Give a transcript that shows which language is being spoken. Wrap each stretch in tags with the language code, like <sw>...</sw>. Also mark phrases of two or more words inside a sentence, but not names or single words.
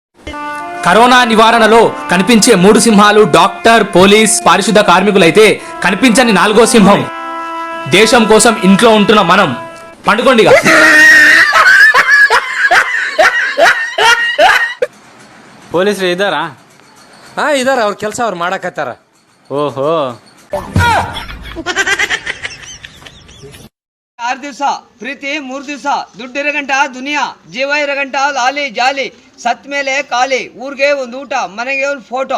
<te>కరోనా నివారణలో కనిపించే 3 సింహాలు డాక్టర్, పోలీస్, పారిశుద్ధ కార్మికులైతే కనిపించని 4వ సింహం దేశం కోసం ఇంట్లో ఉంటున్న మనం. పండుకోండిగా.</te> <kn>ಪೊಲೀಸರು ಇದ್ದಾರಾ? ಇದಾರ, ಅವ್ರ ಕೆಲಸ ಅವ್ರು ಮಾಡಕತ್ತಾರ. ಓಹೋ. 6 ದಿವಸ ಪ್ರೀತಿ, 3 ದಿವಸ ದುಡ್ಡು 2 ಗಂಟೆ ದುನಿಯಾ, ಜೀವ 2 ಗಂಟೆ ಲಾಲಿ ಜಾಲಿ, ಸತ್ ಮೇಲೆ ಖಾಲಿ, ಊರಿಗೆ ಒಂದು ಊಟ, ಮನೆಗೆ ಒಂದು ಫೋಟೋ.</kn>